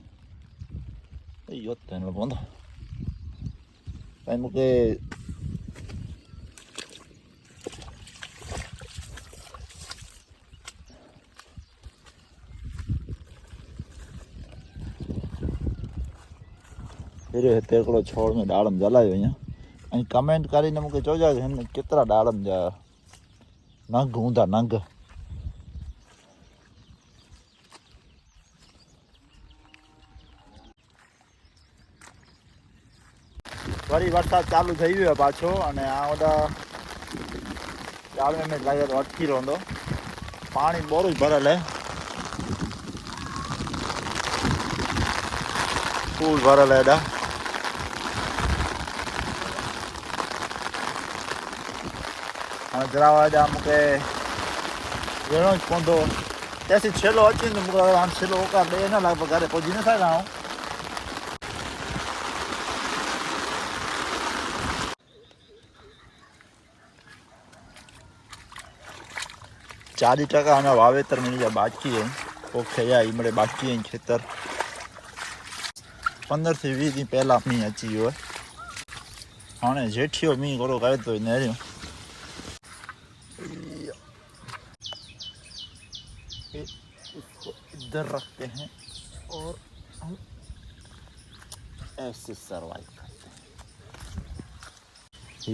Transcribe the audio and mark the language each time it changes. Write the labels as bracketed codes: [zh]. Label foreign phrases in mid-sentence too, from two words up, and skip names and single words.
[kfr] यो तेन बंद भाई मुके फिर तेकड़ो छोड़ में डालम जलायो यहाँ अहीं कमेंट करीने मुके जोजा के केतरा डालम जा नंग हूंदा नंग। वरी वरसाद चालू थई वियो पाछो अने आ ओडा डाल में लागे तो अटकी रहंदो पानी बोरो ज भरल है फूल भरल है डा। हाँ जरावा जा मुके वेणो ज पवंदो तेसी छेलो अची तो मुके हाणे छेलो ओका ॾे न लॻभॻि घरे पहुची न सघां। चालीस टका अञा वावेतर में बाकी है पोखे जा इमड़े बाकी है खेतर 15 से 20 दी पहला मी अची वियो है। हाँ जेठियो मी गोरो करे तो नेरियो [hi] इसको इधर रखते हैं और हम ऐसे सर्वाइव करते हैं।